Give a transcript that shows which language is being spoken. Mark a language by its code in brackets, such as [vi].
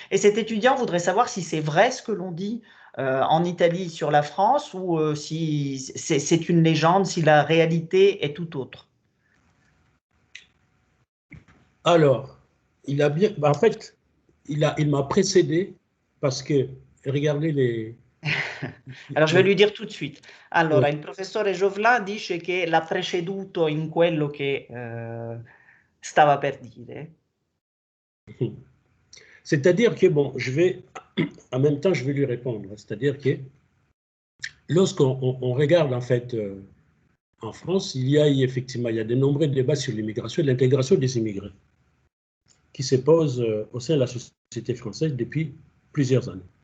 [fr] Et cet étudiant voudrait savoir si c'est vrai ce que l'on dit en Italie sur la France ou si c'est une légende, si la réalité est tout autre. Alors, en fait, il m'a précédé parce que, regardez les... Allora, je vais lui dire tout de suite. [it] Allora, [fr] Oui. [it] il professore Jovlin dice che l'ha preceduto in quello che stava per dire. [fr] C'est-à-dire que, bon, en même temps, je vais lui répondre. C'est-à-dire que lorsqu'on regarde, en fait, en France, effectivement, il y a de nombreux débats sur l'immigration et l'intégration des immigrés qui se posent au sein de la société française depuis plusieurs années.